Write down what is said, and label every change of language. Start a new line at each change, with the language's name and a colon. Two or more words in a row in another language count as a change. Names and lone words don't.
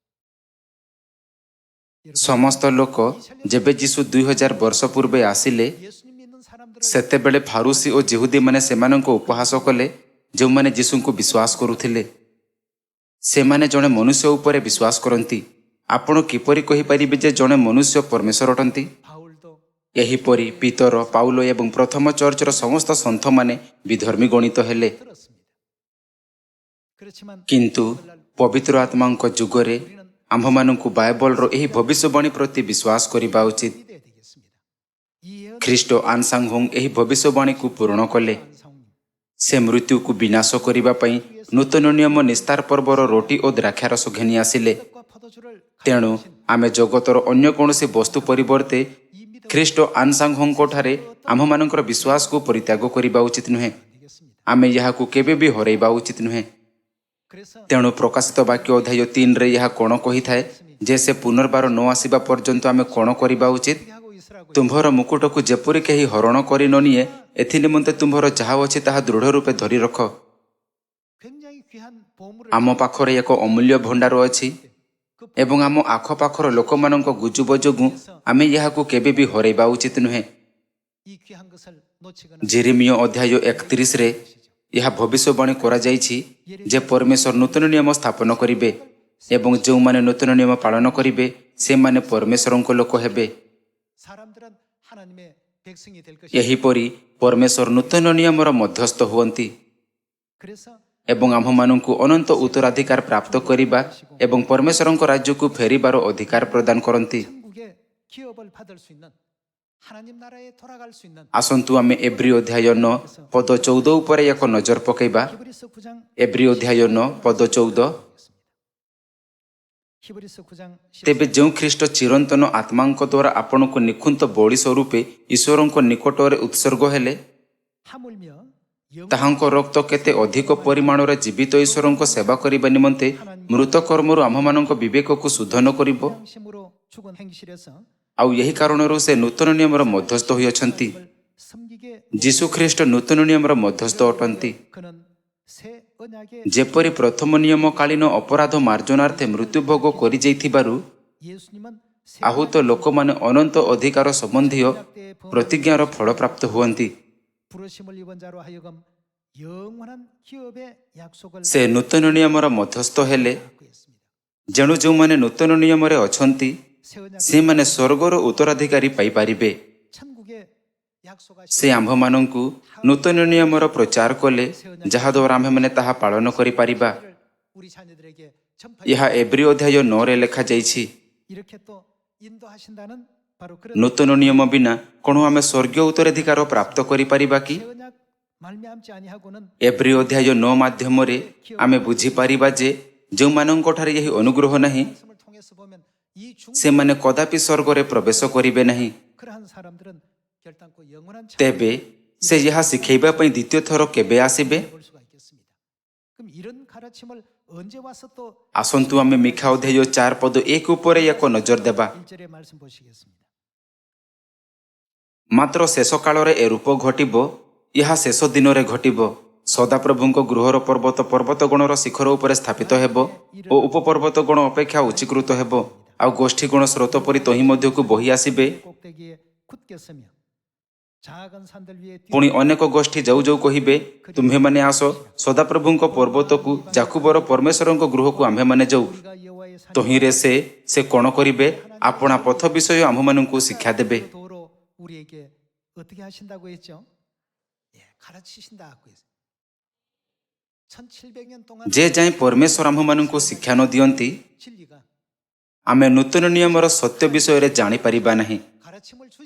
Odia: ସମସ୍ତ ଲୋକ ଯେବେ ଯୀଶୁ 2000 ବର୍ଷ ପୂର୍ବେ ଆସିଲେ,
Korean: 예수님 믿는 사람들을
Odia: ସେତେବେଳେ ଫାରୁସି ଓ ଜିହୁଦୀମାନେ ସେମାନଙ୍କୁ ଉପହାସ କଲେ, ଯେଉଁମାନେ ଯୀଶୁଙ୍କୁ ବିଶ୍ୱାସ କରୁଥିଲେ। ସେମାନେ ଜଣେ ମନୁଷ୍ୟ ଉପରେ ବିଶ୍ୱାସ କରନ୍ତି। ଆପଣ କିପରି କହିପାରିବେ ଯେ ଜଣେ ମନୁଷ୍ୟ ପରମେଶ୍ୱର ଅଟନ୍ତି?
Korean: 바울도
Odia: ଏହିପରି ପିତର, ପାଉଲ ଏବଂ ପ୍ରଥମ ଚର୍ଚ୍ଚର ସମସ୍ତ ସନ୍ଥମାନେ ବିଧର୍ମୀ ଗଣିତ ହେଲେ।
Korean: 들었습니다. 그렇지만
Odia: କିନ୍ତୁ ପବିତ୍ର ଆତ୍ମାଙ୍କ ଯୁଗରେ ଆମ୍ଭମାନଙ୍କୁ ବାଇବଲର ଏହି ଭବିଷ୍ୟବାଣୀ ପ୍ରତି ବିଶ୍ୱାସ କରିବା ଉଚିତ।
Korean: 믿어야 되겠습니다. 이 예언
Odia: ଖ୍ରୀଷ୍ଟ ଆନସାଂହୋଂ ଏହି ଭବିଷ୍ୟବାଣୀକୁ ପୂରଣ କଲେ।
Korean: 안상홍
Odia: ସେ ମୃତ୍ୟୁକୁ ବିନାଶ କରିବା ପାଇଁ ନୂତନ ନିୟମ ନିସ୍ତାର ପର୍ବର ରୋଟି ଓ ଦ୍ରାକ୍ଷାରସ ଘେନି ଆସିଲେ।
Korean: 떡과 포도주를
Odia: ତେଣୁ ଆମେ ଜଗତର ଅନ୍ୟ କୌଣସି ବସ୍ତୁ ପରିବର୍ତ୍ତେ ଖ୍ରୀଷ୍ଟ ଆନସାଂହୋଂଙ୍କଠାରେ ଆମ୍ଭମାନଙ୍କର ବିଶ୍ୱାସକୁ ପରିତ୍ୟାଗ କରିବା ଉଚିତ ନୁହେଁ।
Korean: 되겠습니다.
Odia: ଆମେ ଏହାକୁ କେବେ ବି ହରାଇବା ଉଚିତ ନୁହେଁ।
Korean: 그래서
Odia: ତେଣୁ ପ୍ରକାଶିତ ବାକ୍ୟ ଅଧ୍ୟାୟ 3ରେ ଏହା କ'ଣ କହିଥାଏ ଯେ ସେ ପୁନର୍ବାର ନ ଆସିବା ପର୍ଯ୍ୟନ୍ତ ଆମେ କ'ଣ କରିବା ଉଚିତ?
Korean: 어떻게 하고 있으라고
Odia: ତୁମ୍ଭର ମୁକୁଟକୁ ଯେପରି କେହି ହରଣ କରି ନ ନିଏ, ଏଥି ନିମନ୍ତେ ତୁମ୍ଭର ଯାହା ଅଛି ତାହା ଦୃଢ଼ ରୂପେ ଧରି ରଖ।
Korean: 굉장히 귀한 보물을
Odia: ଆମ ପାଖରେ ଏକ ଅମୂଲ୍ୟ ଭଣ୍ଡାର ଅଛି
Korean: 그
Odia: ଏବଂ ଆମ ଆଖପାଖର ଲୋକମାନଙ୍କ ଗୁଜବ ଯୋଗୁଁ ଆମେ ଏହାକୁ କେବେ ବି ହରାଇବା ଉଚିତ ନୁହେଁ।
Korean: 이 귀한 것을 놓치거나
Odia: ଜେରେମିୟ ଅଧ୍ୟାୟ 31ରେ ଏହା ଭବିଷ୍ୟବାଣୀ କରାଯାଇଛି ଯେ ପରମେଶ୍ୱର ନୂତନ ନିୟମ ସ୍ଥାପନ କରିବେ ଏବଂ ଯେଉଁମାନେ ନୂତନ ନିୟମ ପାଳନ କରିବେ ସେମାନେ ପରମେଶ୍ୱରଙ୍କ ଲୋକ ହେବେ।
Korean: 사람들은 하나님의 백성이 될 것이
Odia: ଏହିପରି ପରମେଶ୍ୱର ନୂତନ ନିୟମର ମଧ୍ୟସ୍ଥ ହୁଅନ୍ତି
Korean: 그래서
Odia: ଏବଂ ଆମ୍ଭମାନଙ୍କୁ ଅନନ୍ତ ଉତ୍ତରାଧିକାର ପ୍ରାପ୍ତ କରିବା ଏବଂ ପରମେଶ୍ୱରଙ୍କ ରାଜ୍ୟକୁ ଫେରିବାର ଅଧିକାର ପ୍ରଦାନ କରନ୍ତି।
Korean: 천국의 기업을 받을 수 있는 하나님 나라에 돌아갈 수 있는
Odia: ଆସନ୍ତୁ ଆମେ ଏବ୍ରୀ ଅଧ୍ୟାୟ 9 ପଦ 14 ଉପରେ ଏକ ନଜର ପକାଇବା।
Korean: 히브리서 9장
Odia: ଏବ୍ରୀ ଅଧ୍ୟାୟ 9 ପଦ 14।
Korean: 히브리서 9장
Odia: ତେବେ ଯେଉଁ ଖ୍ରୀଷ୍ଟ ଚିରନ୍ତନ ଆତ୍ମାଙ୍କ ଦ୍ୱାରା ଆପଣଙ୍କୁ ନିଖୁନ୍ତ ବଳି ସ୍ୱରୂପେ ଈଶ୍ୱରଙ୍କ ନିକଟରେ ଉତ୍ସର୍ଗ ହେଲେ,
Korean: 하물며
Odia: ତାହାଙ୍କ ରକ୍ତ କେତେ ଅଧିକ ପରିମାଣରେ ଜୀବିତ ଈଶ୍ୱରଙ୍କ ସେବା କରିବା ନିମନ୍ତେ ମୃତ କର୍ମରୁ ଆମ୍ଭମାନଙ୍କ ବିବେକକୁ ଶୁଦ୍ଧନ କରିବ।
Korean: 양심으로 죽은 행실에서
Odia: ଆଉ ଏହି କାରଣରୁ ସେ ନୂତନ ନିୟମର ମଧ୍ୟସ୍ଥ ହୋଇଅଛନ୍ତି।
Korean: 섬기게
Odia: ଯୀଶୁଖ୍ରୀଷ୍ଟ ନୂତନ ନିୟମର ମଧ୍ୟସ୍ଥ ଅଟନ୍ତି।
Korean: 그는 새 언약의
Odia: ଯେପରି ପ୍ରଥମ ନିୟମକାଳୀନ ଅପରାଧ ମାର୍ଜନାର୍ଥେ ମୃତ୍ୟୁଭୋଗ କରିଯାଇଥିବାରୁ
Korean: 예수님은 새
Odia: ଆହୁତ ଲୋକମାନେ ଅନନ୍ତ ଅଧିକାର ସମ୍ବନ୍ଧୀୟ ପ୍ରତିଜ୍ଞାର ଫଳପ୍ରାପ୍ତ ହୁଅନ୍ତି।
Korean: 부르심을 입은 자로 하여금 영원한 기업의 약속을
Odia: ସେ ନୂତନ ନିୟମର ମଧ୍ୟସ୍ଥ ହେଲେ,
Korean: 갖고 있습니다.
Odia: ଯେଣୁ ଯେଉଁମାନେ ନୂତନ ନିୟମରେ ଅଛନ୍ତି
Korean: 새 언약
Odia: ସେମାନେ ସ୍ୱର୍ଗର ଉତ୍ତରାଧିକାରୀ ପାଇପାରିବେ।
Korean: 천국의 약속하신
Odia: ସେ ଆମ୍ଭମାନଙ୍କୁ ନୂତନ ନିୟମର ପ୍ରଚାର କଲେ, ଯାହାଦ୍ୱାରା ଆମ୍ଭେମାନେ ତାହା ପାଳନ କରିପାରିବା।
Korean: 를 우리 자녀들에게 전파
Odia: ଏହା ଏବ୍ରୀ ଅଧ୍ୟାୟ 9ରେ ଲେଖାଯାଇଛି।
Korean: 이렇게 또 인도하신다는 바로 그런
Odia: ନୂତନ ନିୟମ ବିନା କ'ଣ ଆମେ ସ୍ୱର୍ଗୀୟ ଉତ୍ତରାଧିକାର ପ୍ରାପ୍ତ କରିପାରିବା କି?
Korean: 새 언약 말미암지 아니하고는
Odia: ଏବ୍ରୀ ଅଧ୍ୟାୟ 9 ମାଧ୍ୟମରେ ଆମେ ବୁଝିପାରିବା ଯେ ଯେଉଁମାନଙ୍କଠାରେ ଏହି ଅନୁଗ୍ରହ ନାହିଁ
Korean: 말씀을 통해서 보면 이 중
Odia: ସେମାନେ କଦାପି ସ୍ୱର୍ଗରେ ପ୍ରବେଶ କରିବେ ନାହିଁ।
Korean: 그러한 사람들은 결단코 영원한
Odia: ତେବେ ସେ ଏହା ଶିଖାଇବା ପାଇଁ ଦ୍ୱିତୀୟ ଥର କେବେ ଆସିବେ?
Korean: 볼 수가 있겠습니다. 그럼 이런 가르침을 언제 와서 또
Odia: ଆସନ୍ତୁ ଆମେ ମିଖା ଅଧ୍ୟାୟ 4 ପଦ 1 ଉପରେ ଏକ ନଜର ଦେବା।
Korean: 1절의 말씀 보시겠습니다.
Odia: ମାତ୍ର ଶେଷ କାଳରେ ଏ ରୂପ ଘଟିବ, ଏହା ଶେଷ ଦିନରେ ଘଟିବ। ସଦାପ୍ରଭୁଙ୍କ ଗୃହର ପର୍ବତ ପର୍ବତଗଣର ଶିଖର ଉପରେ ସ୍ଥାପିତ ହେବ ଓ ଉପପର୍ବତଗଣ ଅପେକ୍ଷା ଉଚ୍ଚୀକୃତ ହେବ, ଆଉ ଗୋଷ୍ଠୀଗଣ ସ୍ରୋତ ପରି ତହିଁ ମଧ୍ୟକୁ ବହି ଆସିବେ।
Korean: 꼭대기에 굳게 서며 작은 산들 위에
Odia: ପୁଣି ଅନେକ ଗୋଷ୍ଠୀ ଯାଉ ଯାଉ କହିବେ, ତୁମ୍ଭେମାନେ ଆସ ସଦାପ୍ରଭୁଙ୍କ ପର୍ବତକୁ, ଯାକୁବର ପରମେଶ୍ୱରଙ୍କ ଗୃହକୁ ଆମ୍ଭେମାନେ ଯାଉ।
Korean: 우리가 여호와의 산
Odia: ତହିଁରେ ସେ କ'ଣ କରିବେ? ଆପଣା ପଥ ବିଷୟ ଆମ୍ଭମାନଙ୍କୁ ଶିକ୍ଷା ଦେବେ।
Korean: 도로 우리에게 어떻게 하신다고 했죠? 예, 가르치신다고 했어요. 1700년 동안
Odia: ଯେ ଯାଏଁ ପରମେଶ୍ୱର ଆମ୍ଭମାନଙ୍କୁ ଶିକ୍ଷା ନ ଦିଅନ୍ତି
Korean: 진리가
Odia: ଆମେ ନୂତନ ନିୟମର ସତ୍ୟ ବିଷୟରେ ଜାଣିପାରିବା ନାହିଁ,
Korean: 가르침을 주지